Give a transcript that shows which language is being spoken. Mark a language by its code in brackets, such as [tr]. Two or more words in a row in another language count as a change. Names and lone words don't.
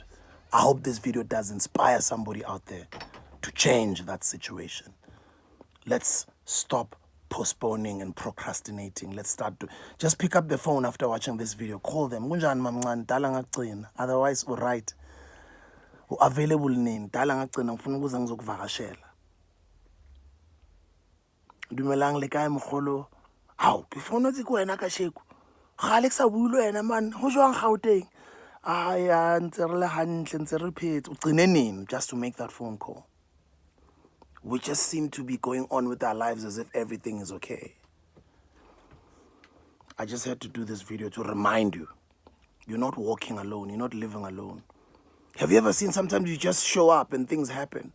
[en] I hope this video does inspire somebody out there to change that situation. Let's stop postponing and procrastinating. Let's start to just pick up the phone after watching this video. Call them. Otherwise, all right. [zu] U-available nini? Dala ngagcina ngifuna ukuza ngizokuvakashela. [st] Dumelang le kae mogolo? Hawu, ke fona tse ko wena ka sheko. Gale ke sa bue le wena man. Ho jwang Gauteng? Aya ntse re le hantle ntse re phetse. [zu] Ugcine nini [en] just to make that phone call? We just seem to be going on with our lives as if everything is okay. I just had to do this video to remind you, you're not walking alone, you're not living alone. Have you ever seen sometimes you just show up and things happen?